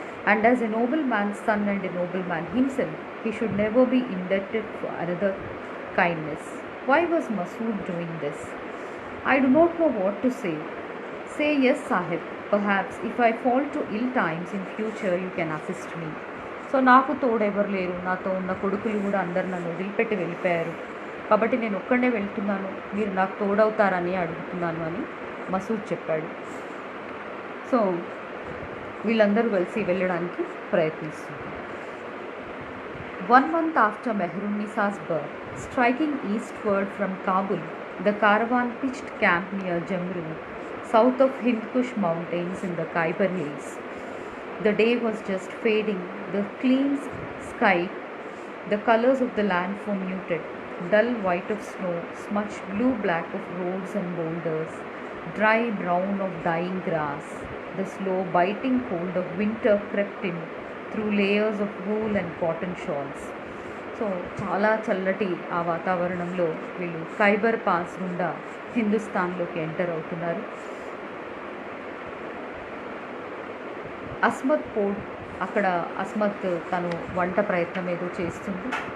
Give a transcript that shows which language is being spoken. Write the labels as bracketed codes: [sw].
[en] And as a nobleman's son and a nobleman himself, he should never be indebted for another kindness. Why was Masood doing this? I do not know what to say. Say yes, Sahib. Perhaps if I fall to ill times in future, you can assist me. [te] So నాకు తోడెవరు లేరు, నాతో ఉన్న కొడుకులు కూడా అందరు నన్ను వదిలిపెట్టి వెళ్ళిపోయారు, కాబట్టి నేను ఒక్కడే వెళ్తున్నాను, మీరు నాకు తోడవుతారని అడుగుతున్నాను అని మసూద్ చెప్పాడు. సో వీళ్ళందరూ కలిసి వెళ్ళడానికి ప్రయత్నిస్తున్నారు. [en] 1 month after Mehrunnisa's birth, striking eastward from Kabul, the caravan pitched camp near Jamru, south of Hindkush mountains in the Khyber Hills. The day was just fading, the clean sky, the colors of the landform muted, dull white of snow, smudged blue-black of roads and boulders, dry brown of dying grass. The slow biting cold of winter crept in through layers of wool and cotton shawls. [te] So చాలా చల్లటి ఆ వాతావరణంలో వీళ్ళు Khyber pass గుండా హిందుస్థాన్లోకి enter అవుతున్నారు. అస్మత్ పోడ్, అక్కడ అస్మత్ తను వంట ప్రయత్నం ఏదో చేస్తుంది.